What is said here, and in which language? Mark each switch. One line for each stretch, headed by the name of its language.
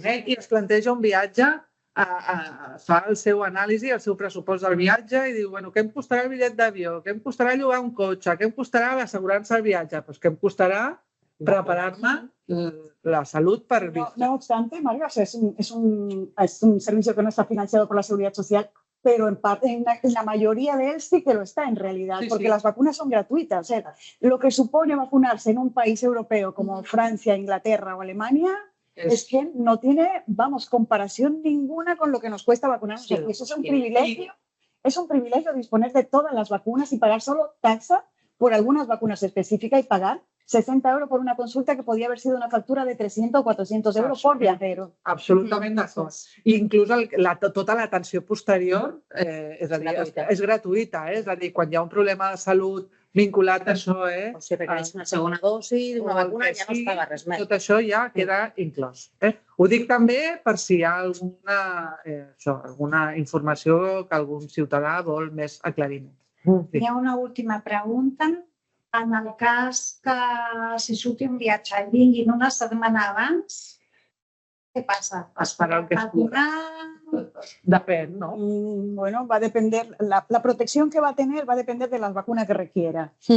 Catalan: Qui es planteja un viatge fa el seu anàlisi, el seu pressupost del viatge i diu, què em costarà el bitllet d'avió, què em costarà llogar un cotxe, què em costarà l'assegurança del viatge? Doncs què em costarà preparar-me la salut per viatjar.
Spanish: No obstante, Mario, es un servicio que no está financiado por la Seguridad Social, pero en la mayoría de él sí que lo está en realidad, porque las vacunas son gratuitas. Lo que supone vacunarse en un país europeo como Francia, Inglaterra o Alemania es que no tiene, comparación ninguna con lo que nos cuesta vacunarnos. Sí, eso es un privilegio. Es un privilegio disponer de todas las vacunas y pagar solo taxa por algunas vacunas específicas y pagar 60 euros por una consulta que podía haber sido una factura de 300 o 400 euros por viajero.
Catalan: Absolutament d'acord. I inclús tota l'atenció posterior és gratuïta. És a dir, quan hi ha un problema de salut vinculat a això, O si requereix una segona dosi d'una vacuna, ja no es paga res més. tot això ja queda inclòs. Ho dic també per si hi ha alguna informació que algun ciutadà vol més aclariment. Hi ha una última pregunta. En el cas que si surti un viatge i vinguin una setmana abans, què passa? Esperar el que es pugui. Depèn, ¿no?
Spanish: Bueno, va a depender, la protección que va a tener va a depender de las vacunas que requiera.